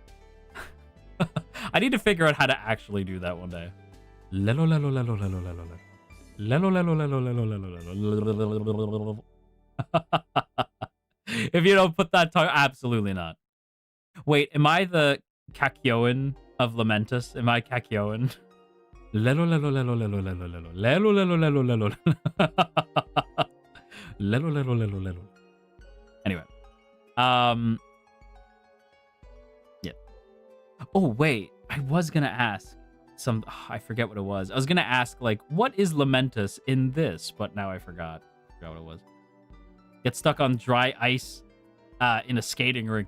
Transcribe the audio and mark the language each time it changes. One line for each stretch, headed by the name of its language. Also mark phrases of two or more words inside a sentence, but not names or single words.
English: I need to figure out how to actually do that one day. Lelo, lelo, lelo, lelo, lelo, lelo. Lelo, lelo, lelo, lelo, lelo, lelo. If you don't put that tongue, absolutely not. Wait, am I the Kakyoin of Lamentus? Am I Kakyoin? Lelo, lelo, lelo, lelo, lelo, lelo. Lelo, lelo, lelo, lelo. Lelo, lelo, lelo, lelo. Anyway. Yeah. Oh, wait. I was gonna ask some... Oh, I forget what it was. I was gonna ask, like, what is Lamentus in this? But now I forgot. I forgot what it was. Get stuck on dry ice in a skating rink.